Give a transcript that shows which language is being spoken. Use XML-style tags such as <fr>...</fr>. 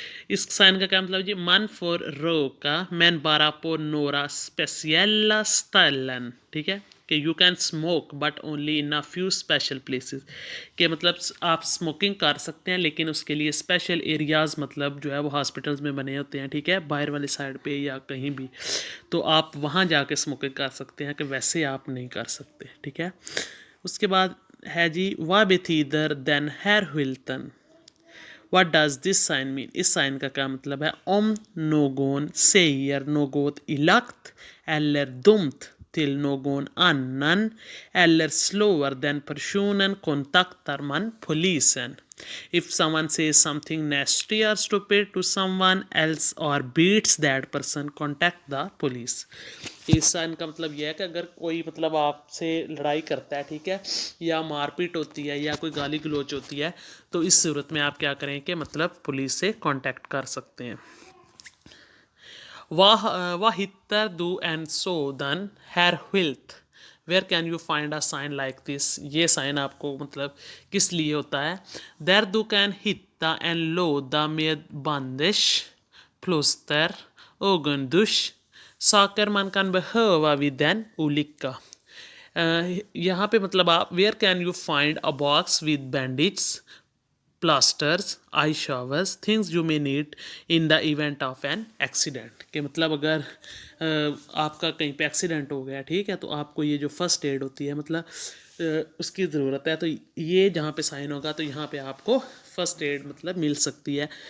<hi>इस साइन का क्या मतलब जी, मन फॉर रोका मैन बारा</hi> <sv>på några speciella ställen,</sv> <hi>ठीक है, कि</hi> <en>you can smoke but only in a few special places,</en> <hi>के मतलब आप स्मोकिंग कर सकते हैं लेकिन उसके लिए स्पेशल एरियाज़ मतलब जो है वो हॉस्पिटल्स में बने होते हैं, ठीक है, बाहर वाली साइड पे या कहीं भी, तो आप वहाँ जाके स्मोकिंग कर सकते हैं, कि वैसे आप नहीं कर सकते। ठीक है। उसके बाद है जी वा बेथीदर then hair Wilton,</hi> <en>what does this sign mean,</en> <hi>इस साइन का क्या मतलब है।</hi> <sv>om någon säger något elakt eller dumt till någon annan eller slår den personen kontaktar man polisen.</sv> <en>If someone says something nasty or stupid to someone else or beats that person, contact the police.</en> <hi>इस sign का मतलब यह है कि अगर कोई मतलब आपसे लड़ाई करता है, ठीक है, या मारपीट होती है या कोई गाली गलौच होती है, तो इस सूरत में आप क्या करें कि मतलब पुलिस से कांटेक्ट कर सकते हैं।</hi> <sv>Vad hittar du en sådan här skylt?</sv> <en>Where can you find a sign like this?</en> <hi>ये साइन आपको मतलब किस लिए होता है?</hi> <sv>Där du kan hitta en låda med bandage, plåster, ögondusch, saker man kan behöva vid en olycka.</sv> <hi>यहाँ पे मतलब आप</hi> <en>Where can you find a box with bandage, plasters, eye showers, things you may need in the event of an accident.</en> <hi>के मतलब अगर आपका कहीं पे एक्सीडेंट हो गया, ठीक है, तो आपको ये जो फर्स्ट एड होती है मतलब उसकी ज़रूरत है। तो ये जहाँ पे साइन होगा तो यहाँ पे आपको फर्स्ट एड मतलब मिल सकती है।</hi>